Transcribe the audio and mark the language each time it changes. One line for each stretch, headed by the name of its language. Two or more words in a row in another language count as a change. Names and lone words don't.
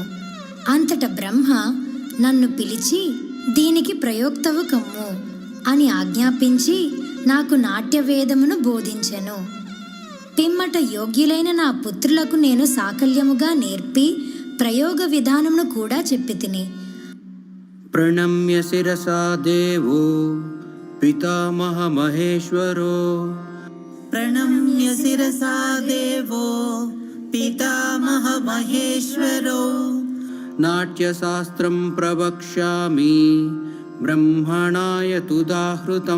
Telugu: అంతట బ్రహ్మ నన్ను పిలిచి దీనికి ప్రయోక్తవు కమ్ము అని ఆజ్ఞాపించి నాకు నాట్యవేదమును బోధించెను. పిమ్మట యోగ్యులైన నా పుత్రులకు నేను సాకల్యముగా నేర్పి ప్రయోగ విధానమును కూడా చెప్పి తిని.
Sanskrit: ప్రణమ్య శిరసా దేవో पितामह महेश्वरो प्रणम्य शिरसा देवो पितामह महेश्वरो नाट्यशास्त्रं प्रवक्ष्यामि ब्रह्मणाय तुदाहृतं